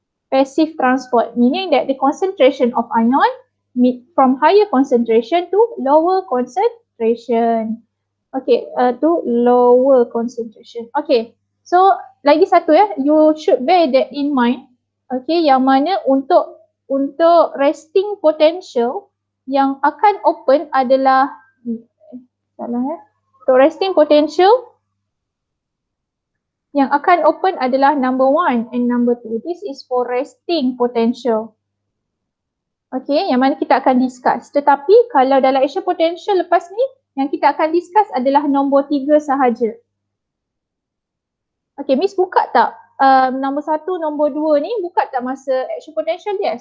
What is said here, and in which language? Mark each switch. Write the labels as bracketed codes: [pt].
[en] Passive transport, meaning that the concentration of ion from higher concentration to lower concentration. Okay, to lower concentration. Okay, so [ms] lagi satu [en] you should bear that in mind. [ms] Okay, yang mana untuk resting potential yang akan open adalah untuk resting potential yang akan open adalah [en] number 1 and number 2. This is for resting potential. [ms] Okay, yang mana kita akan discuss. Tetapi kalau dalam action potential lepas ni, yang kita akan discuss adalah nombor 3 sahaja. Okay, Miss buka tak nombor 1, nombor 2 ni, buka tak masa action potential dia?